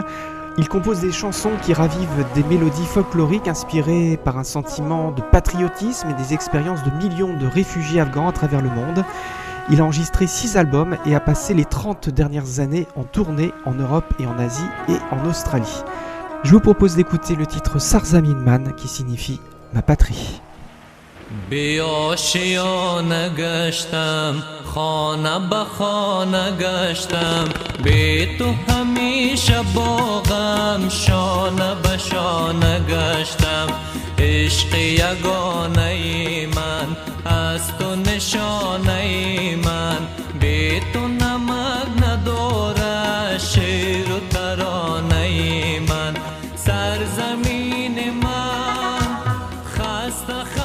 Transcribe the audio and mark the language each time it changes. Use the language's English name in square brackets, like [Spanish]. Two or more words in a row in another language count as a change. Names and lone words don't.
[French] Il compose des chansons qui ravivent des mélodies folkloriques inspirées par un sentiment de patriotisme et des expériences de millions de réfugiés afghans à travers le monde. Il a enregistré 6 albums et a passé les 30 dernières années en tournée en Europe et en Asie et en Australie. Je vous propose d'écouter le titre Sarzaminman qui signifie « Ma patrie ». [Persian] بیاشیانه گشتم خانه به خانه گشتم بی تو همیشه باغم شانه به شانه گشتم عشق یگانه من از تو نشانه من بی تو نمک نداره شعر و ترانه من سرزمین من خسته